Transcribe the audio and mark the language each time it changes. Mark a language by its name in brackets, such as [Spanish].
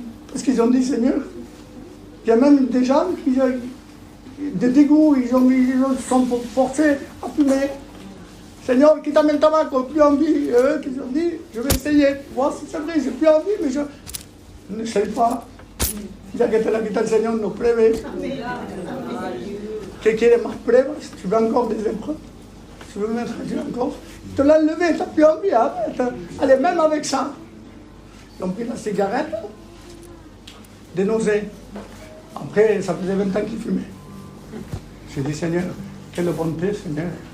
[French] Parce qu'ils ont dit, Seigneur, il y a même des gens qui ont des dégoûts, ils sont forcés à fumer. Seigneur, [Spanish] quítame el tabaco, [French] plus envie. Eux qui ont dit, je vais essayer, voir si c'est vrai, j'ai plus envie, mais je n'essaye pas. [Spanish] Ya que te la quita el Señor, no pruebes. ¿Qué quiere más pruebas? [French] Tu veux encore des épreuves? Tu veux mettre Dieu encore? Tu l'as levé, tu n'as plus envie, arrête. Allez, même avec ça. Ils ont pris la cigarette, des nausées. Après, ça faisait 20 ans qu'ils fumaient. J'ai dit, Seigneur, quelle bonté, Seigneur.